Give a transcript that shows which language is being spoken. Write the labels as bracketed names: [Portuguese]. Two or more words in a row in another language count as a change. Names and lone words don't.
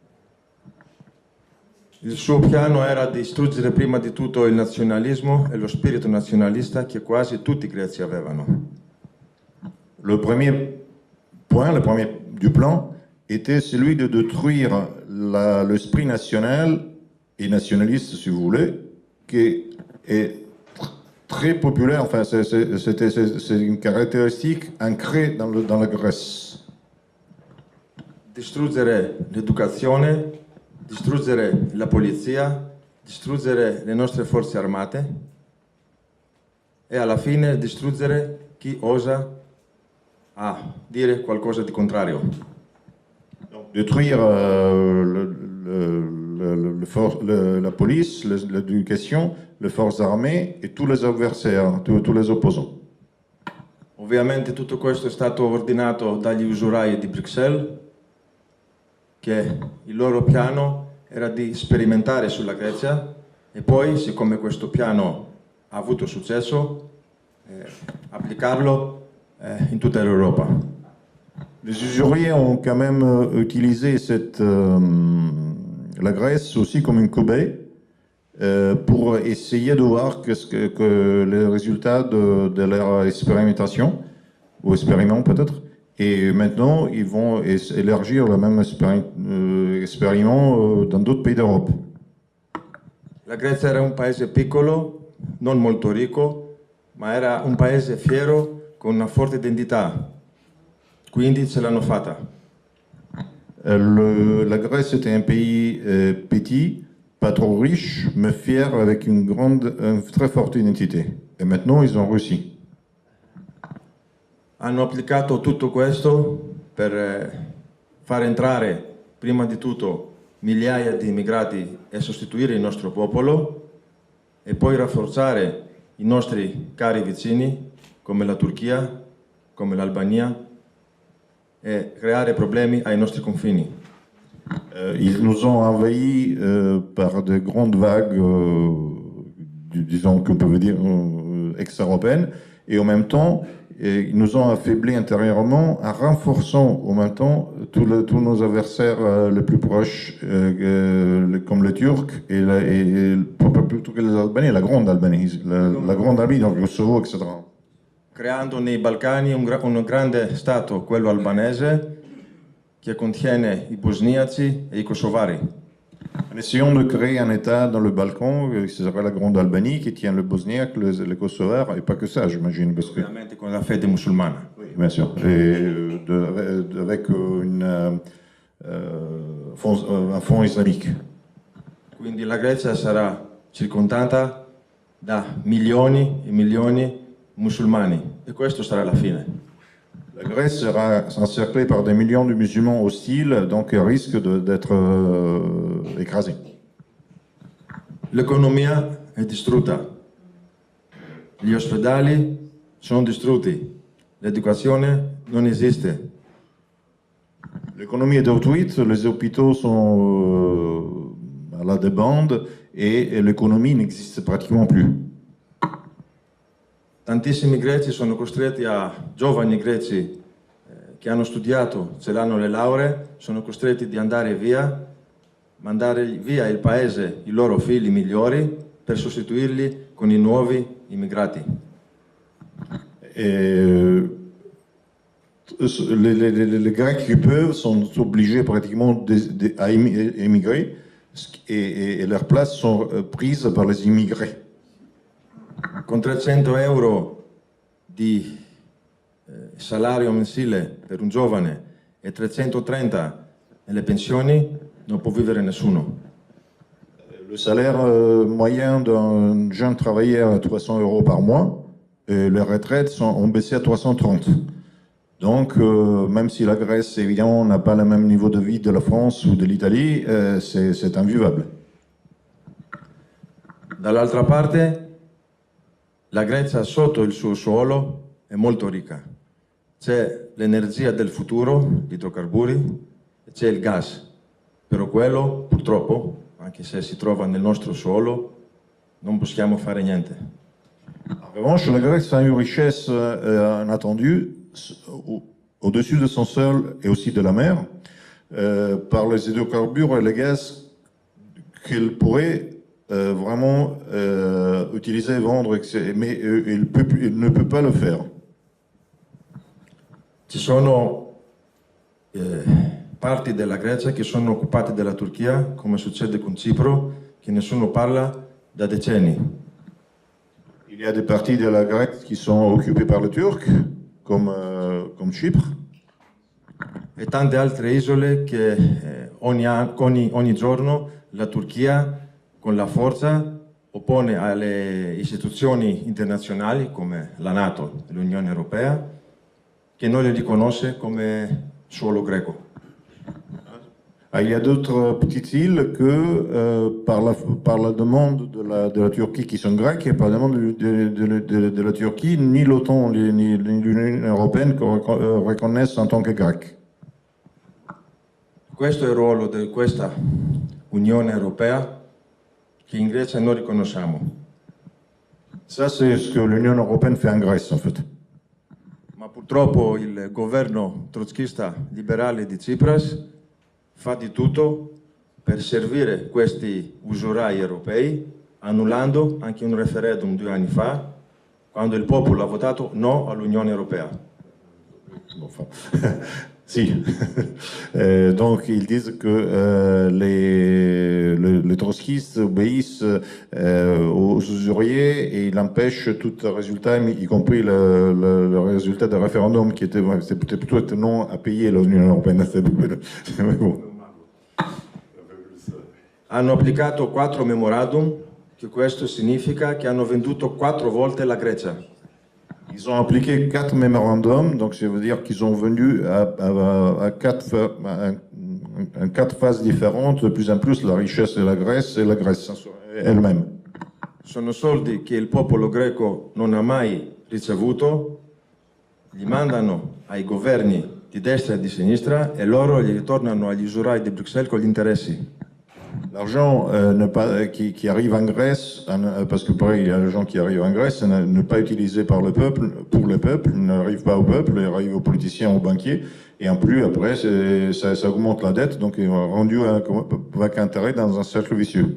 [Italian] Il suo piano era di distruggere prima di tutto il nazionalismo e lo spirito nazionalista che quasi tutti i greci avevano. [French] Le premier point, le premier du plan, était celui de détruire l'esprit national et nationaliste, si vous voulez, qui est très populaire, enfin c'est une caractéristique ancrée dans la Grèce. [Italian] Distruggere l'educazione, distruggere la polizia, distruggere le nostre forze armate e alla fine distruggere chi osa a dire qualcosa di contrario. [French] Donc, détruire la police, l'éducation, les forces armées et tous les adversaires, tous les opposants. [Italian] Ovviamente tutto questo è stato ordinato dagli usurai di Bruxelles, che il loro piano era di sperimentare sulla Grecia e poi, siccome questo piano ha avuto successo, applicarlo in tutta l'Europa. [French] Les usuriers ont quand même utilisé la Grèce aussi comme une cobaye pour essayer de voir que les résultats de leur expérimentation, ou expériment peut-être, et maintenant ils vont élargir le même expériment dans d'autres pays d'Europe. [Italian] La Grecia era un paese piccolo, non molto ricco, ma era un paese fiero con una forte identità, quindi ce l'hanno fatta. [French] La Grèce était un pays petit, pas trop riches, mais fiers avec une très forte identité. Et maintenant, ils ont réussi. [Italian] Hanno applicato tutto questo per far entrare, prima di tutto, migliaia di immigrati e sostituire il nostro popolo e poi rafforzare i nostri cari vicini come la Turchia, come l'Albania e creare problemi ai nostri confini. [French] Ils nous ont envahis par de grandes vagues, disons qu'on peut dire ex-européennes, et en même temps, ils nous ont affaiblis intérieurement en renforçant en même temps tous nos adversaires les plus proches, comme les Turcs et plutôt que les Albanais, la grande Albanie, la grande Albanie, donc le Kosovo, etc. [Italian] Creando nei Balcani un grande stato, quello albanese, che contiene i bosniaci e i kosovari. [French] En essayant de créer un État dans le Balkan, qui serait la Grande Albanie, qui tient le bosniaque, les Kosovars, et pas que ça, j'imagine. Parce que... [Italian] Ovviamente con la fede musulmana. [French] Oui, bien sûr. Et avec un fond islamique. [Italian] Quindi la Grecia sarà circondata da milioni e milioni musulmani e questo sarà la fine. [French] La Grèce sera encerclée par des millions de musulmans hostiles, donc risque d'être écrasée. [Italian] L'economia è distrutta, gli ospedali sono distrutti, l'educazione non esiste. [French] L'économie est détruite, les hôpitaux sont à la débande et l'économie n'existe pratiquement plus. [Italian] Tantissimi greci sono costretti giovani greci che hanno studiato, ce l'hanno le lauree, sono costretti di andare via, mandare via il paese, i loro figli migliori, per sostituirli con i nuovi immigrati. [French] Et les Grecs qui peuvent sont obligés pratiquement à émigrer et leurs places sont prises par les immigrés. [Italian] Con 300 euro di salario mensile per un giovane e 330 nelle pensioni non può vivere nessuno. [French] Le salaire moyen d'un jeune travailleur est 300 euros par mois et les retraites ont baissé à 330. Donc, même si la Grèce, évidemment, n'a pas le même niveau de vie de la France ou de l'Italie, c'est invivable. [Italian] Dall'altra parte, la Grecia sotto il suo suolo è molto ricca. C'è l'energia del futuro, gli idrocarburi, e c'è il gas. Però quello, purtroppo, anche se si trova nel nostro suolo, non possiamo fare niente. [French] En revanche, la Grèce a une richesse inattendue au-dessus de son sol et aussi de la mer par les hydrocarbures et les gaz qu'elle pourrait vraiment utiliser et vendre, mais il ne peut pas le faire. [Italian] Ci sono parti della Grecia che sono occupate dalla Turchia, come succede con Cipro, che nessuno parla da decenni. [French] Il y a des parties de la Grèce qui sont occupées par les Turcs, comme Chypre. [Italian] E tante altre isole che ogni giorno la Turchia con la forza oppone alle istituzioni internazionali come la NATO e l'Unione Europea che non le riconosce come suolo greco. [French] Il y a d'autres petites îles que par la demande de la Turquie qui sont grecques et par la demande de la Turquie, ni l'OTAN ni l'Unione Européenne reconnaissent en tant que grecques. [Italian] Questo è il ruolo di questa Unione Europea che in Grecia non riconosciamo. [French] Ça, c'est ce que l'Union européenne fait en Grèce, en fait. [Italian] Ma purtroppo il governo trotskista liberale di Tsipras fa di tutto per servire questi usurai europei, annullando anche un referendum 2 anni fa, quando il popolo ha votato no all'Unione Europea. [French] Enfin, si. Donc, ils disent que les trotskistes obéissent aux usuriers et ils empêchent tout résultat, y compris le résultat du référendum qui était plutôt non à payer l'Union européenne. Mais bon. [Italian] hanno applicato 4 memorandum, che questo significa che hanno venduto 4 volte la Grecia. [French] Ils ont appliqué 4 mémorandums, donc ça veut dire qu'ils ont venu à 4 phases différentes, de plus en plus la richesse de la Grèce et la Grèce elle-même. [Italian] Sono soldi che il popolo greco non ha mai ricevuto, li mandano ai governi di destra e di sinistra e loro li ritornano agli usurai di Bruxelles con gli interessi. [French] L'argent qui arrive en Grèce, parce que pareil, il y a l'argent qui arrive en Grèce, ne pas utilisé par le peuple, pour le peuple, n'arrive pas au peuple, il arrive aux politiciens, aux banquiers, et en plus, après, ça augmente la dette, donc il est rendu avec intérêt dans un cercle vicieux.